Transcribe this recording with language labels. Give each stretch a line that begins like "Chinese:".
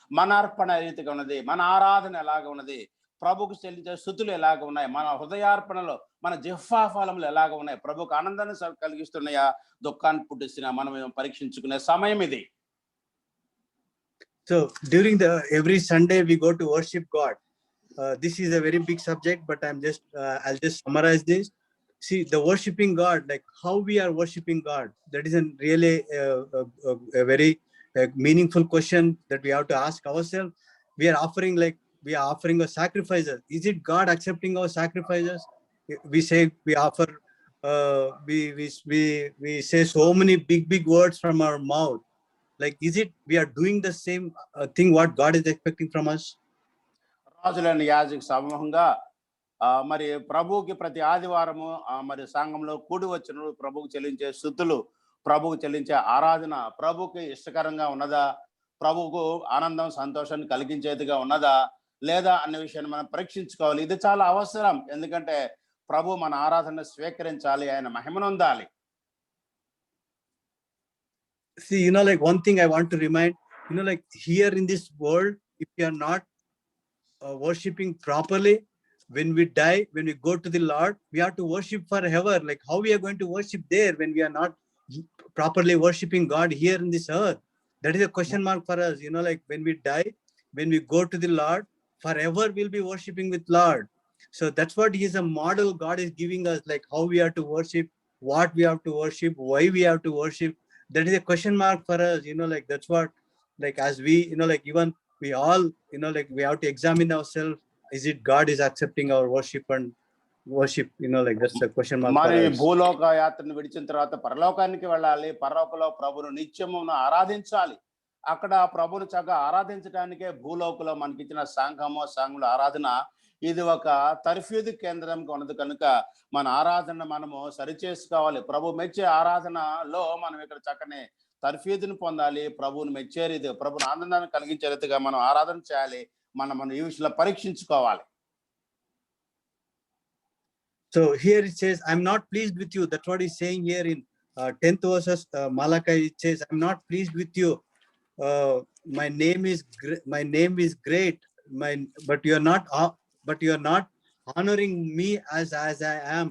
Telugu: మన అర్పణ ఏ రీతిగా ఉన్నది, మన ఆరాధన ఎలాగ ఉన్నది, ప్రభుకు చెల్లించే స్థుతులు ఎలాగ ఉన్నాయి, మన హృదయార్పణలో మన జిహ్వా ఫలములు ఎలాగ ఉన్నాయి, ప్రభుకు ఆనందాన్ని కలిగిస్తున్నాయా, దుఃఖాన్ని పుట్టిస్తున్నాయా, మనం పరీక్షించుకునే సమయం ఇది.
English: So during every Sunday we go to worship God. This is a very big subject, but I'll just summarize this. See, the worshiping God, like how we are worshiping God, that is really a very meaningful question that we have to ask ourselves. We are offering a sacrifices. Is it God accepting our sacrifices? We say we offer. We say so many big words from our mouth. Like, is it we are doing the same thing what God is expecting from us?
Telugu: రాజులైన యాజక సమూహంగా మరి ప్రభువుకి ప్రతి ఆదివారము మరి సంఘంలో కూడి వచ్చిన ప్రభువుకు చెల్లించే స్తుతులు, ప్రభువుకు చెల్లించే ఆరాధన ప్రభువుకి ఇష్టకరంగా ఉన్నదా, ప్రభువుకు ఆనందం సంతోషాన్ని కలిగించేదిగా ఉన్నదా లేదా అనే విషయాన్ని మనం పరీక్షించుకోవాలి. ఇది చాలా అవసరం. ఎందుకంటే ప్రభు మన ఆరాధన స్వీకరించాలి, ఆయన మహిమనొందాలి.
English: See, like one thing I want to remind, like here in this world, if you are not worshiping properly, when we die, when we go to the Lord, we have to worship forever. Like how we are going to worship there when we are not properly worshiping God here in this earth? That is a question mark for us. Like when we die, when we go to the Lord, forever we'll be worshiping with Lord. So that's what is a model God is giving us, like how we have to worship, what we have to worship, why we have to worship. That is a question mark for us. Like that's what, like as we, like even we all, like we have to examine ourselves. Is it God is accepting our worship and worship? Like that's a question mark
Telugu: మరి
English: for us.
Telugu: భూలోక యాత్రను విడిచిన తర్వాత పరలోకానికి వెళ్ళాలి. పరలోకంలో ప్రభును నిత్యమును ఆరాధించాలి. అక్కడ ప్రభును చక్కగా ఆరాధించడానికే భూలోకంలో మనకిచ్చిన సంఘంలో ఆరాధన ఇది ఒక తర్ఫీదు కేంద్రంగా ఉన్నది కనుక మన ఆరాధన మనము సరిచేసుకోవాలి. ప్రభు మెచ్చే ఆరాధనలో మనం ఇక్కడ చక్కని తర్ఫీదును పొందాలి. ప్రభువును మెచ్చే రీతి, ప్రభుని ఆనందాన్ని కలిగించే రీతిగా మనం ఆరాధన చేయాలి. మనం ఈ విషయంలో పరీక్షించుకోవాలి.
English: So here it says, I'm not pleased with you. That's what he's saying here in 10th verses, Malachi. It says, I'm not pleased with you. My name is great. But you are not honoring me as I am.